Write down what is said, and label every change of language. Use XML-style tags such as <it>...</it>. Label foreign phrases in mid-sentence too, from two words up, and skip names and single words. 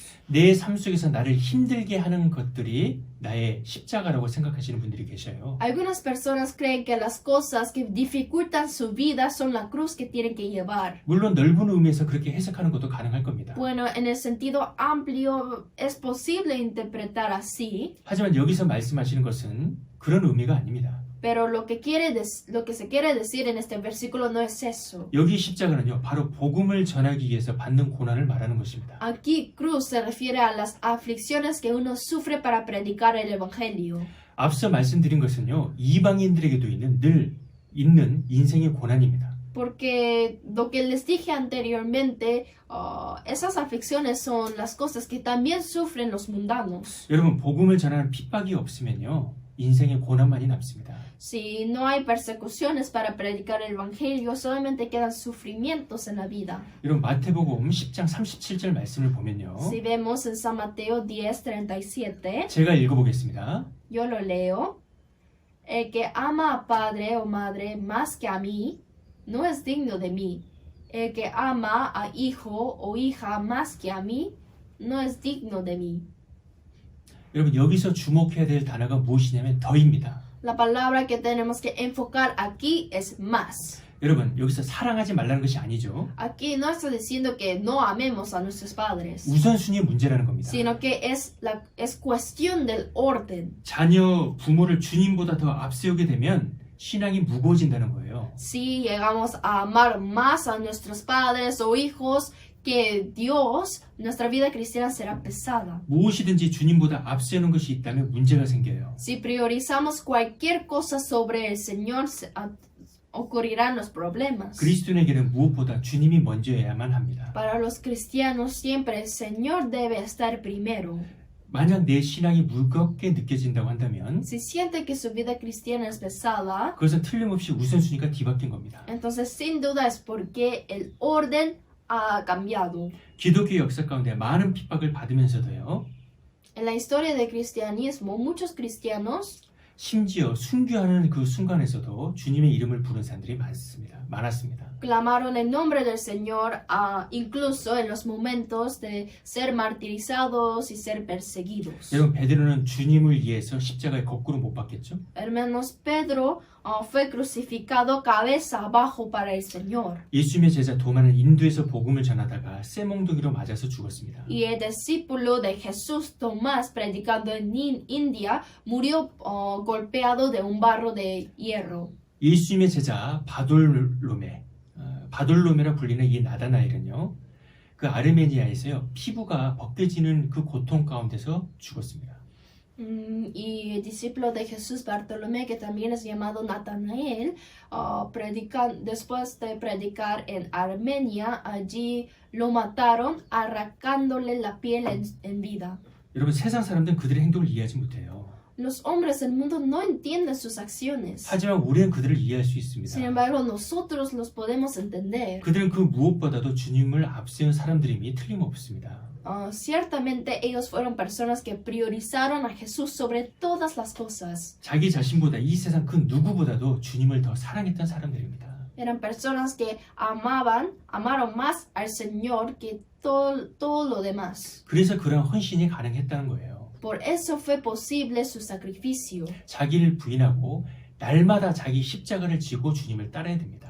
<ko>내 삶 속에서 나를 힘들게 하는 것들이 나의 십자가라고 생각하시는 분들이 계셔요.</ko> <es>Algunas personas creen que las cosas que dificultan su vida son la cruz que tienen que llevar.</es> <ko>물론 넓은 의미에서 그렇게 해석하는 것도 가능할 겁니다.</ko> <es>Bueno, en el sentido amplio es posible interpretar así,</es> <ko>하지만 여기서 말씀하시는 것은 그런 의미가 아닙니다.</ko> <es>pero lo que se quiere decir en este versículo no es eso.</es> <ko>여기 십자가는요, 바로 복음을 전하기 위해서 받는 고난을 말하는 것입니다.</ko> <es>Aquí cruz se refiere a las aflicciones que uno sufre para predicar el evangelio.</es> <ko>앞서 말씀드린 것은요, 이방인들에게도 늘 있는 인생의 고난입니다.</ko> <es>Porque lo que les dije anteriormente, esas aflicciones son las cosas que también sufren los mundanos.</es> <ko>여러분, 복음을 전하는 핍박이 없으면요, 인생의 고난만이 남습니다.</ko> <es>Si no hay persecuciones para predicar el evangelio, solamente quedan sufrimientos en la vida.</es> <ko>여러분, 마태복음 10장 37절 말씀을 보면요,</ko> <es>Si vemos en San Mateo 10:37,</es> <ko>제가 읽어보겠습니다.</ko> <es>yo lo leo. El que ama a padre o madre más que a mí, no es digno de mí. El que ama a hijo o hija más que a mí, no es digno de mí.</es> <ko>여러분, 여기서 주목해야 될 단어가 무엇이냐면 더입니다.</ko> <es>La palabra que tenemos que enfocar aquí es más.</es> <ko>여러분, 여기서 사랑하지 말라는 것이 아니죠.</ko> <es>Aquí no está diciendo que no amemos a nuestros padres,</es> <ko>우선순위의 문제라는 겁니다.</ko> <es>sino que es cuestión del orden.</es> <ko>자녀, 부모를 주님보다 더 앞세우게 되면 신앙이 무거워진다는 거예요.</ko> <es>Si llegamos a amar más a nuestros padres o hijos que Dios, nuestra vida cristiana será pesada.</es> <ko>무엇이든지 주님보다 앞세우는 것이 있다면 문제가 생겨요.</ko> <es>Si priorizamos cualquier cosa sobre el Señor, ocurrirán los problemas.</es> <ko>그리스도인에게는 무엇보다 주님이 먼저여야만 합니다.</ko> <es>Para los cristianos siempre el Señor debe estar primero.</es> <ko>만약 내 신앙이 무겁게 느껴진다고 한다면</ko> <es>Si siente que su vida cristiana es pesada,</es> <ko>그것은 틀림없이 우선순위가 뒤바뀐 겁니다.</ko> <es>entonces sin duda es porque el orden ha cambiado.</es> <ko>기독교 역사 가운데 많은 핍박을 받으면서도요,</ko> <es>En la historia del cristianismo, muchos cristianos,</es> <ko>심지어 순교하는 그 순간에서도 주님의 이름을 부른 사람들이 많았습니다.</ko> <es>clamaron el nombre del Señor, incluso en los momentos de ser martirizados y ser perseguidos.</es> <ko>여러분, 베드로는 주님을 위해서 십자가에 거꾸로 못 박혔죠?</ko> <es>Hermanos, Pedro fue crucificado cabeza abajo para el Señor.</es> <ko>예수님의 제자 도마는 인도에서 복음을 전하다가 쇠몽둥이로 맞아서 죽었습니다.</ko> <es>Y el discípulo de Jesús, Tomás, predicando en India, murió golpeado de un barro de hierro.</es> <ko>예수님의 제자 바돌로메라 불리는 이 나다나엘은요, 그 아르메니아에서요 피부가 벗겨지는 그 고통 가운데서 죽었습니다.</ko> <es>Y el discípulo de Jesús, Bartolomé, que también es llamado Natanael, después de predicar en Armenia, allí lo mataron arrancándole la piel en vida.</es> <ko>여러분, 세상 사람들은 그들의 행동을 이해하지 못해요.</ko> <es>Los hombres del mundo no entienden sus acciones.</es> <ko>하지만 우리는 그들을 이해할 수 있습니다.</ko> <es>Sin embargo, nosotros los podemos entender.</es> <ko>그들은 그 무엇보다도 주님을 앞세운 사람들임이 틀림없습니다.</ko> <es>Ciertamente ellos fueron personas que priorizaron a Jesús sobre todas las cosas.</es> <ko>자기 자신보다 이 세상 그 누구보다도 주님을 더 사랑했던 사람들입니다.</ko> <es>Eran personas que amaron más al Señor que todo lo demás.</es> <ko>그래서 그런 헌신이 가능했다는 거예요.</ko> <es>Por eso fue posible su sacrificio.</es> <ko>자기를 부인하고 날마다 자기 십자가를 지고 주님을 따라야 됩니다.</ko>